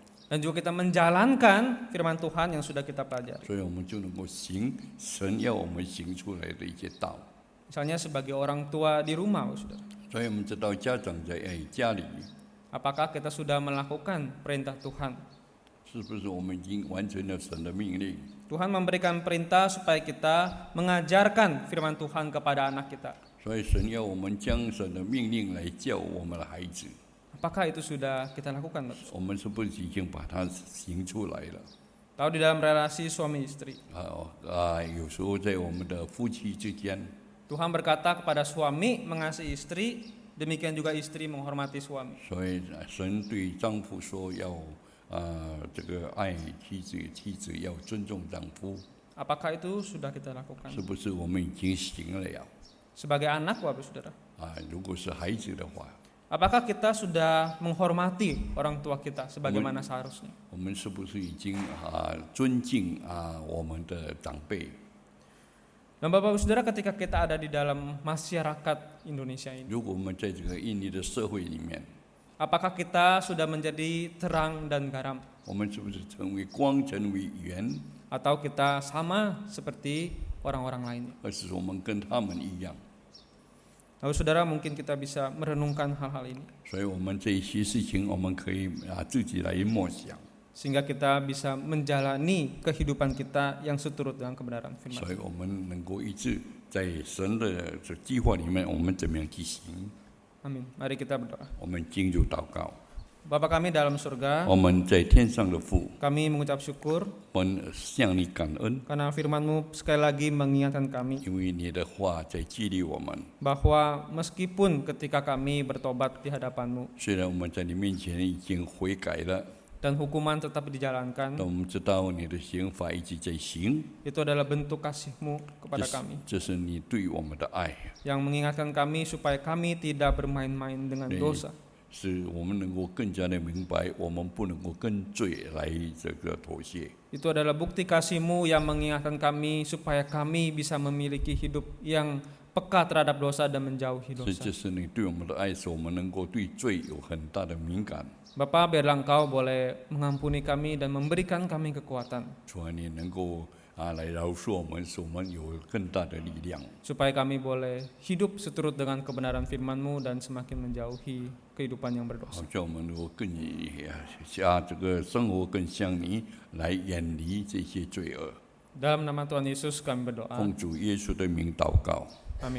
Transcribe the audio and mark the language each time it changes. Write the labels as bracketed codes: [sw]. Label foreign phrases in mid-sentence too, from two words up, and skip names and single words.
[id] Dan juga kita menjalankan firman Tuhan yang sudah kita pelajari. [zh] 所以我们就能够行神要我们行出来的一些道。 [id] Misalnya sebagai orang tua di rumah, Saudara. [zh] 所以我们知道家长在家里， [id] Apakah kita sudah melakukan perintah Tuhan? [zh] 是不是我们已经完成了神的命令？ [id] Tuhan memberikan perintah supaya kita mengajarkan firman Tuhan kepada anak kita. [zh] 所以神要我们将神的命令来教我们的孩子， [id] Apakah itu sudah kita lakukan, Bapak? [zh] 我们是不是已经把它行出来了？ [id] Tahu di dalam relasi suami istri, [zh] 有时候在我们的夫妻之间， [id] Tuhan berkata kepada suami mengasihi istri, demikian juga istri menghormati suami. [zh] 所以神对丈夫说要这个爱妻子，妻子要尊重丈夫， [id] Apakah itu sudah kita lakukan? [zh] 是不是我们已经行了呀？ [id] Sebagai anak, Bapak Saudara. [zh] 如果是孩子的话， [id] Apakah kita sudah menghormati orang tua kita sebagaimana seharusnya? [zh] 我们是不是已经尊敬我们的长辈？ [id] Dan Bapak Saudara, ketika kita ada di dalam masyarakat Indonesia ini, [zh] 如果我们在这个印尼的社会里面， [id] apakah kita sudah menjadi terang dan garam? [zh] 我们是不是成为光，成为盐， [id] Atau kita sama seperti orang-orang lainnya? [zh] 而是我们跟他们一样？ [id] Lalu Saudara, mungkin kita bisa merenungkan hal-hal ini, [zh] 所以我们这一些事情，我们可以自己来默想， [id] sehingga kita bisa menjalani kehidupan kita yang seturut dengan kebenaran firman. [zh] 所以我们能够一致在神的这计划里面，我们怎么样去行？ [id] Amin. Mari kita berdoa. [zh] 我们进入祷告。 [id] Bapa kami dalam surga, [zh] 我们在天上的父， [id] kami mengucap syukur [zh] 我们向你感恩， [id] karena firman-Mu sekali lagi mengingatkan kami [zh] 因为你的话在激励我们。 [id] bahwa meskipun ketika kami bertobat di hadapan-Mu [zh] 虽然我们在你面前已经悔改了， [id] dan hukuman tetap dijalankan, [zh] 但我们知道你的刑罚一直在行， [id] itu adalah bentuk kasih-Mu [zh] 这 [id] kepada [zh] 是 [id] kami [zh] 这是你对我们的爱， [id] yang mengingatkan kami supaya kami tidak bermain-main dengan Nih. dosa, [zh] 是我们能够更加的明白，我们不能够跟罪来这个妥协。 [id] itu adalah bukti kasih-Mu yang mengingatkan kami supaya kami bisa memiliki hidup yang peka terhadap dosa dan menjauhi [zh] 所以 [id] dosa. [zh] 这是你对我们的爱，使我们能够对罪有很大的敏感。 [id] Bapa, biarlah Engkau boleh mengampuni kami dan memberikan kami kekuatan [zh] 主啊，你能够来饶恕我们，使我们有更大的力量， [id] supaya kami boleh hidup seturut dengan kebenaran firman-Mu dan semakin menjauhi kehidupan yang [zh] 好 [id] berdosa. [zh] 叫我们能够更这个生活更像你，来远离这些罪恶。 [id] Dalam nama Tuhan Yesus kami berdoa. [zh] 奉主耶稣的名祷告， [id] Amin.